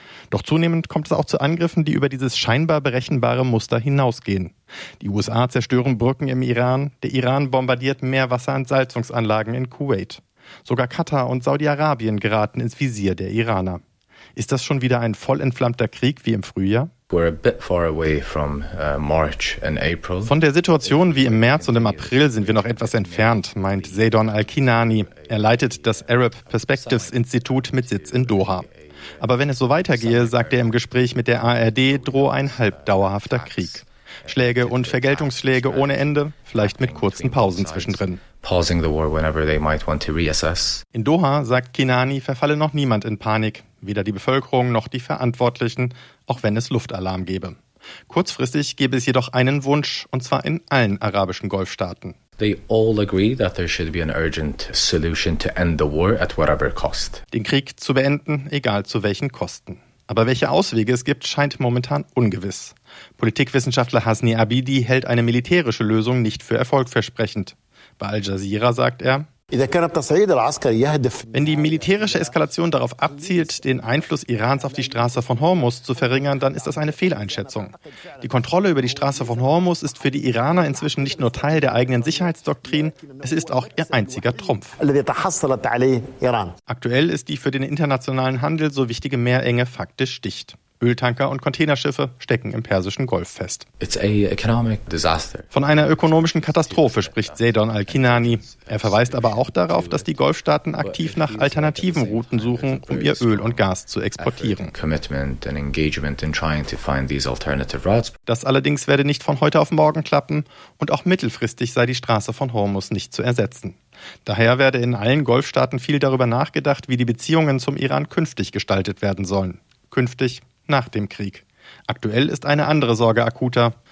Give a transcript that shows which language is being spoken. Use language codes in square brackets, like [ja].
[de] Doch zunehmend kommt es auch zu Angriffen, die über dieses scheinbar berechenbare Muster hinausgehen. Die USA zerstören Brücken im Iran, der Iran bombardiert Meerwasserentsalzungsanlagen in Kuwait. Sogar Katar und Saudi-Arabien geraten ins Visier der Iraner. Ist das schon wieder ein voll entflammter Krieg wie im Frühjahr? [en] We're a bit far away from March and April. [de] Von der Situation wie im März und im April sind wir noch etwas entfernt, meint Zaidon Al-Kinani. Er leitet das Arab Perspectives Institut mit Sitz in Doha. Aber wenn es so weitergehe, sagt er im Gespräch mit der ARD, drohe ein halbdauerhafter Krieg. Schläge und Vergeltungsschläge ohne Ende, vielleicht mit kurzen Pausen zwischendrin. [en] Pausing the war whenever they might want to reassess. [de] In Doha, sagt Kinani, verfalle noch niemand in Panik, weder die Bevölkerung noch die Verantwortlichen, auch wenn es Luftalarm gäbe. Kurzfristig gäbe es jedoch einen Wunsch, und zwar in allen arabischen Golfstaaten. [en] They all agree that there should be an urgent solution to end the war at whatever cost. [de] Den Krieg zu beenden, egal zu welchen Kosten. Aber welche Auswege es gibt, scheint momentan ungewiss. Politikwissenschaftler Hasni Abidi hält eine militärische Lösung nicht für erfolgversprechend. Bei Al Jazeera sagt er, wenn die militärische Eskalation darauf abzielt, den Einfluss Irans auf die Straße von Hormus zu verringern, dann ist das eine Fehleinschätzung. Die Kontrolle über die Straße von Hormus ist für die Iraner inzwischen nicht nur Teil der eigenen Sicherheitsdoktrin, es ist auch ihr einziger Trumpf. Aktuell ist die für den internationalen Handel so wichtige Meerenge faktisch dicht. Öltanker und Containerschiffe stecken im persischen Golf fest. [en] It's a economic disaster. [de] Von einer ökonomischen Katastrophe spricht Zaidon Al-Kinani. Er verweist aber auch darauf, dass die Golfstaaten aktiv nach alternativen Routen suchen, um ihr Öl und Gas zu exportieren. [en] Commitment and engagement in trying to find these alternative routes. [de] Das allerdings werde nicht von heute auf morgen klappen und auch mittelfristig sei die Straße von Hormus nicht zu ersetzen. Daher werde in allen Golfstaaten viel darüber nachgedacht, wie die Beziehungen zum Iran künftig gestaltet werden sollen. Künftig nach dem Krieg. Aktuell ist eine andere Sorge akuter.